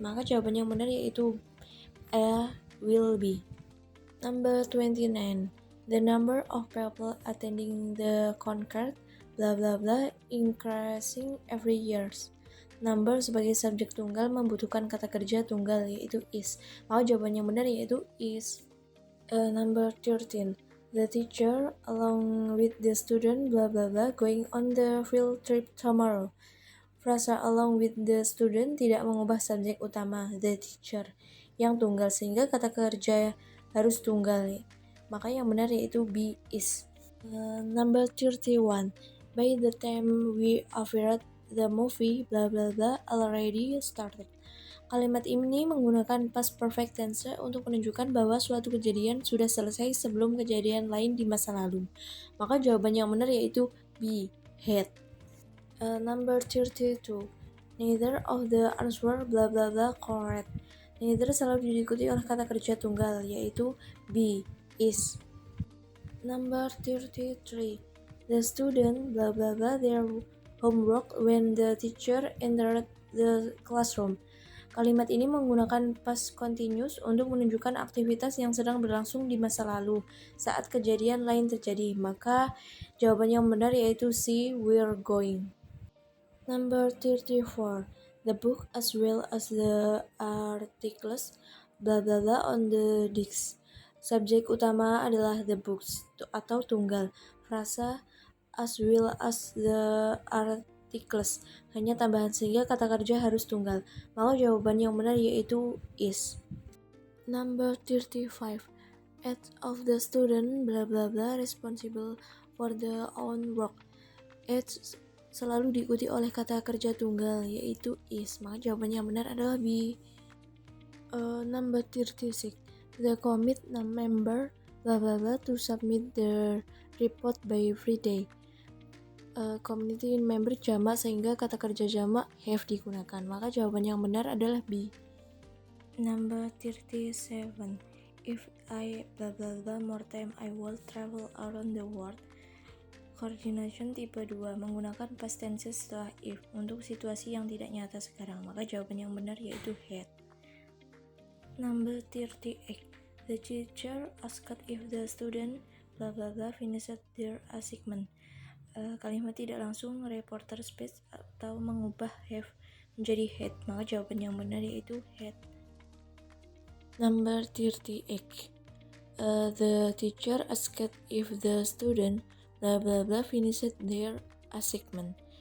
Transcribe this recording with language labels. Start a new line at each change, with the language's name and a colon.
Indonesian: Maka jawaban yang benar yaitu A,
English: will be. Number 29. The number of people attending the concert blah blah blah increasing every year.
Indonesian: Number sebagai subjek tunggal membutuhkan kata kerja tunggal yaitu is. Maka jawaban yang benar yaitu is.
English: Number 13. The teacher along with the student blah blah blah going on the field trip tomorrow.
Indonesian: Frasa
English: along with the student
Indonesian: tidak mengubah subjek utama the teacher yang tunggal, sehingga kata kerja harus tunggal. Maka yang benar yaitu B, is.
English: Number 31. By the time we arrived, the movie blah blah blah already started.
Indonesian: Kalimat ini menggunakan past perfect tense untuk menunjukkan bahwa suatu kejadian sudah selesai sebelum kejadian lain di masa lalu. Maka jawaban yang benar yaitu B, had.
English: Number 32. Neither of the answer blah blah blah correct.
Indonesian: Neither selalu diikuti oleh kata kerja tunggal yaitu B, is.
English: Number 33. The student blah blah blah their homework when the teacher entered the classroom.
Indonesian: Kalimat ini menggunakan past continuous untuk menunjukkan aktivitas yang sedang berlangsung di masa lalu saat kejadian lain terjadi. Maka jawaban yang benar yaitu C,
English: we're going. Number 34. The book as well as the articles blah blah blah on the disc.
Indonesian: Subjek utama adalah the books atau tunggal. Frasa
English: as well as the articles
Indonesian: hanya tambahan, sehingga kata kerja harus tunggal. Maka jawaban yang benar yaitu is.
English: Number 35. Each of the student blah blah blah responsible for their own work.
Indonesian: Each selalu diikuti oleh kata kerja tunggal yaitu is. Maka jawaban yang benar adalah B.
English: Number 36. The commit member blah blah blah to submit their report by Friday.
Indonesian: Community member jamak, sehingga kata kerja jamak have digunakan. Maka jawaban yang benar adalah B.
English: Number 37. If I blah blah blah more time I will travel around the world.
Indonesian: Coordination tipe 2 menggunakan past tense setelah if untuk situasi yang tidak nyata sekarang. Maka jawaban yang benar yaitu had.
English: Number 38. The teacher asked if the student blah blah blah finished their assignment.
Indonesian: Kalimat tidak langsung reporter space atau mengubah have menjadi had. Maka jawaban yang benar yaitu had.
English: Number 38. The teacher asked if the student blah blah blah finished their assignment.